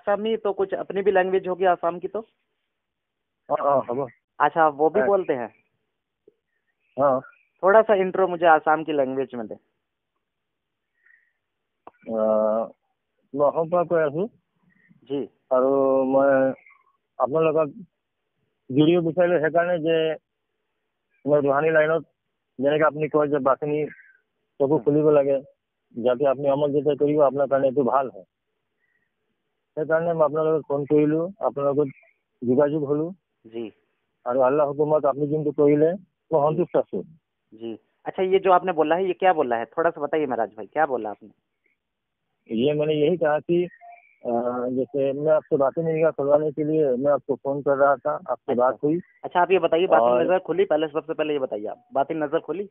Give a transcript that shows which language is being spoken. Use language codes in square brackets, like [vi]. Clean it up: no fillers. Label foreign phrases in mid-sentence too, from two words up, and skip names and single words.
[hi] आसामी तो कुछ अपनी भी लैंग्वेज होगी आसाम की तो। हाँ हाँ हाँ अच्छा, आप वो भी है। बोलते हैं? हाँ। थोड़ा सा इंट्रो मुझे आसाम की लैंग्वेज में दे। मैं अहमदाबाद को आया हूँ जी। और मैं [as] আপোনালোকক ভিডিঅ' বিচাৰিলোঁ সেইকাৰণে যে মই ৰুহানী লাইনত যেনেকৈ আপুনি কয় যে বাছনি চকু हम्म, খুলিব লাগে যাতে আপুনি অমল যেতিয়া কৰিব আপোনাৰ কাৰণে এইটো ভাল হয়। সেইকাৰণে মই আপোনালোকক ফোন কৰিলোঁ, আপোনাৰ লগত যোগাযোগ হ'লোঁ [hi] जी। [as] আৰু আল্লাহ হুকুমত আপুনি যোনটো কৰিলে মই [hi] जी। [as] সন্তুষ্ট আছোঁ। [hi] जी। अच्छा, ये जो आपने बोला है ये क्या बोला है, थोड़ा सा बताइए महाराज भाई, क्या बोला आपने? ये मैंने यही कहा कि जैसे मैं आपसे बातें नहीं खुलवाने के लिए मैं आपको फोन कर रहा था, आपसे अच्छा। बात हुई अच्छा, आप ये बताइए, बातिन और नजर खुली? पहले सबसे पहले ये बताइए, आप बातिन नजर खुली?